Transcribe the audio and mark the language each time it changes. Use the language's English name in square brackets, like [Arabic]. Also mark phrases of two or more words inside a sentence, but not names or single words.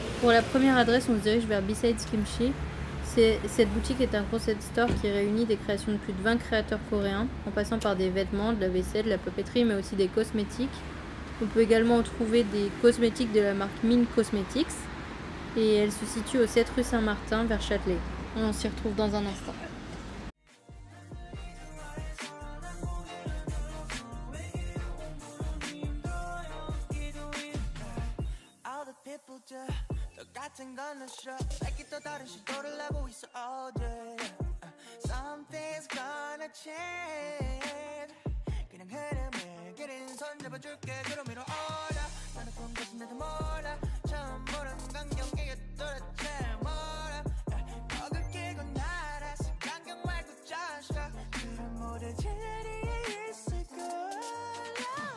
[French] Pour la première adresse, on se dirige vers Besides Kimchi. Cette boutique est un concept store qui réunit des créations de plus de 20 créateurs coréens, en passant par des vêtements, de la vaisselle, de la papeterie, mais aussi des cosmétiques. On peut également trouver des cosmétiques de la marque Min Cosmetics. Et elle se situe au 7 rue Saint-Martin, vers Châtelet. On s'y retrouve dans un instant. [Korean] 똑같은 건 싫어 내게 또 다른 시도를 해보고 있어 all [English] day Something's gonna change [Korean] 그냥 흐름을 그린 손 잡아줄게 그럼 위로 올라 나는 본 것은 나도 몰라 처음 보는 광경이 도대체 뭐라 벽을 끼고 날아서 광경 말고 자식아 그런 모든 자리에 있을 거야